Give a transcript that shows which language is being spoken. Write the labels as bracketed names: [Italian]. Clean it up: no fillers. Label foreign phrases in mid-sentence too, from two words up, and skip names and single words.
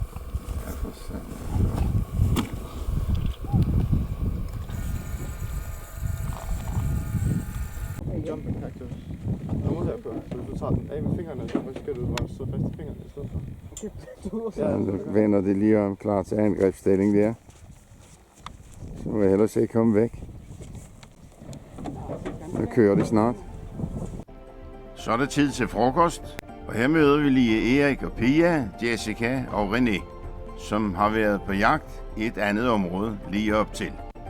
[Danish] Ja, for satan. [English] Jumping cactus. [Danish] Nu må jeg gøre. Du tager den af med fingrene, så skal du bare så fast i fingrene i stedet for. Ja, nu vender det lige om klar til angrebsstilling der. Så må jeg hellere se komme væk. Nu kører det snart. Så er det tid til frokost. Og her møder vi lige Erik og Pia, Jessica og René, som har været på jagt i et andet område lige op til.